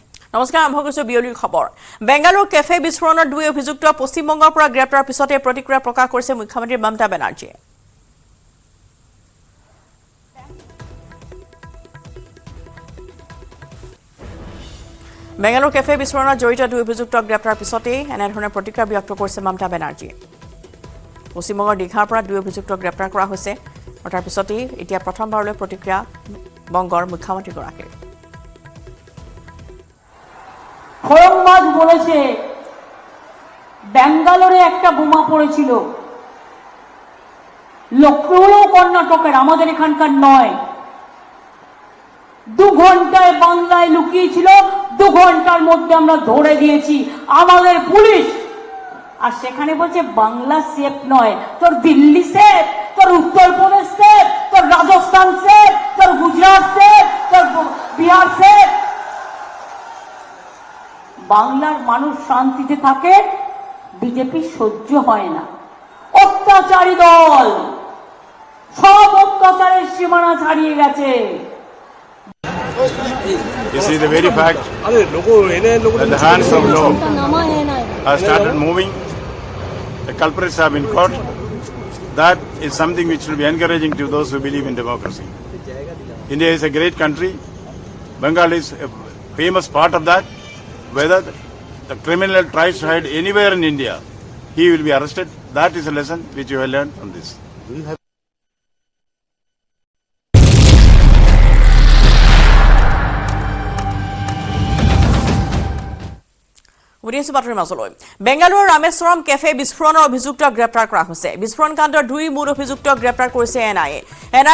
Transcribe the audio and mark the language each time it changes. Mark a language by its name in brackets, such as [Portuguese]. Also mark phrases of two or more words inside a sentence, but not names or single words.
[Assamese] নমস্কাৰ আৰম্ভ কৰিছো বিয়লিৰ খবৰ বেংগালুৰু কেফে বিস্ফোৰণৰ দুই অভিযুক্ত পশ্চিমবংগৰ পৰা গ্ৰেপ্তাৰ পিছতে প্ৰতিক্ৰিয়া প্ৰকাশ কৰিছে মুখ্যমন্ত্ৰী মমতা বেনাৰ্জীয়ে বেংগালুৰু কেফে বিস্ফোৰণত জড়িত দুই অভিযুক্তক গ্ৰেপ্তাৰ পিছতে এনেধৰণে প্ৰতিক্ৰিয়া ব্যক্ত কৰিছে মমতা বেনাৰ্জীয়ে পশ্চিমবংগৰ দীঘাৰ পৰা দুই অভিযুক্তক গ্ৰেপ্তাৰ কৰা হৈছে আৰু তাৰ পিছতে এতিয়া প্ৰথমবাৰলৈ প্ৰতিক্ৰিয়া বংগৰ মুখ্যমন্ত্ৰীগৰাকীৰ [Bangla] খোরংবাজ বলেছে বেঙ্গালোরে একটা বোমা পড়েছিল লক্ষ্ণৌ কর্ণাটকের আমাদের এখানকার নয় 2 ঘন্টায় বাংলায় লুকিয়েছিল 2 ঘন্টার মধ্যে আমরা ধরে দিয়েছি আমাদের পুলিশ আর সেখানে বলছে বাংলা সেফ নয় তোর দিল্লি সেফ তোর উত্তরপ্রদেশ সেফ তোর রাজস্থান সেফ তোর গুজরাট সেফ তোর বিহার সেফ বাংলার মানুষ শান্তিতে থাকে বিজেপি সহ্য হয় না অত্যাচারী দল সব অত্যাচারের সীমানা ছাড়িয়ে গেছে [English] You see the very fact that the hands of law have started moving, the culprits have been caught. That is something which will be encouraging to those who believe in democracy. India is a great country. Bengal is a famous part of that. Whether the criminal tries to hide anywhere in India, he will be arrested. That is a lesson which you have learned from this. [Assamese] বেংগালুৰুৰ ৰামেশ্বৰম কেফে বিস্ফোৰণৰ অভিযুক্ত গ্ৰেপ্তাৰ কৰা হৈছে বিস্ফোৰণ কাণ্ডৰ দুই মূল অভিযুক্তক গ্ৰেপ্তাৰ কৰিছে এনআইএ